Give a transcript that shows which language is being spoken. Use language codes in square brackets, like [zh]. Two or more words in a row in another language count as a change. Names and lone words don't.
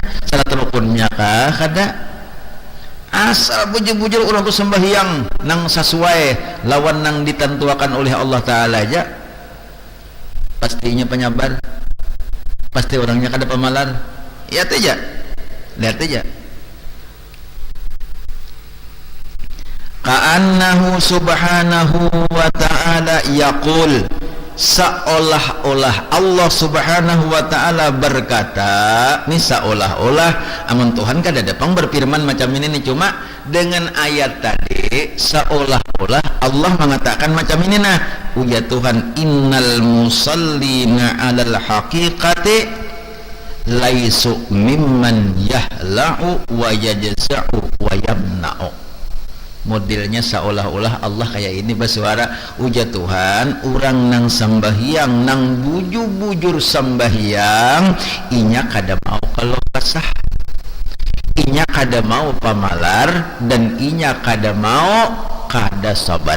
[bjn] Salah rukunnya kah? Kada. Asal bujur-bujur orang tuh sembahyang nang sesuai lawan nang ditentuakan oleh Allah Ta'ala aja, pastinya penyabar, pasti orangnya kada pemalar. Lihat aja, lihat aja. [ar] كأنه سبحانه وتعالى يقول, [bjn] seolah-olah Allah [ar] سبحانه وتعالى [bjn] berkata, ini seolah-olah amun Tuhan kada dapang berfirman macam ini nih, cuma dengan ayat tadi seolah-olah Allah mengatakan macam ini. Nah ya Tuhan, [ar] إن المصلين على الحقيقة ليسوا ممن يهلع ويجزع ويمنع. [bjn] Modelnya seolah-olah Allah kayak ini bersuara, uja Tuhan, orang nang sembahyang, nang bujur-bujur sembahyang, inya kada mau kalau kasah, inya kada mau pamalar, dan inya kada mau kada sabar.